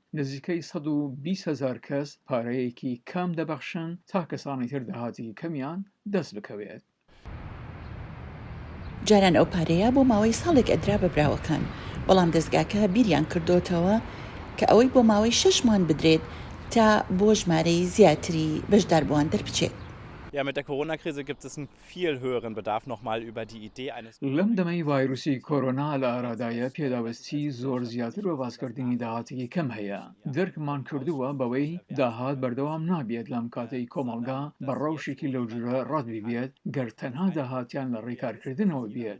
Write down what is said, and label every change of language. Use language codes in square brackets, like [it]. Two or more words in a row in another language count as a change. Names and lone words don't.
[ckb] نزیکەی 120,000 کەس پارەیەکی کام دەبەخشن تا کەسانی تر داهاتی کەمیان دەست بکەوێت. جاران ئەو پارەیە بۆ ماوەی ساڵێک ئەدرا بە براوەکان، بەڵام دەستگاکە بیریان کردوتەوە کە ئەوەی بۆ ماوەی 6 مان بدرێت تا بۆ ژمارەی زیاتری بەشداربووان دەربچێت. [de] Mit der Corona-Krise gibt es einen viel höheren Bedarf, nochmal über die Idee eines... [ckb] لەم دەمەی ڤایرۆسی کۆرۆنا لە ئارادایە پێداوەستی زۆر زیاتر بە باسکردنی داهاتێکی کەم هەیە. دەرکمان کردووە بەوەی داهات بەردەوام نابێت لەم کاتەی کۆمەڵگا بە ڕەوشێکی لەو جورە ڕەت بێت گەر تەنها داهاتیان لە ڕێکارکردنەوە بێت.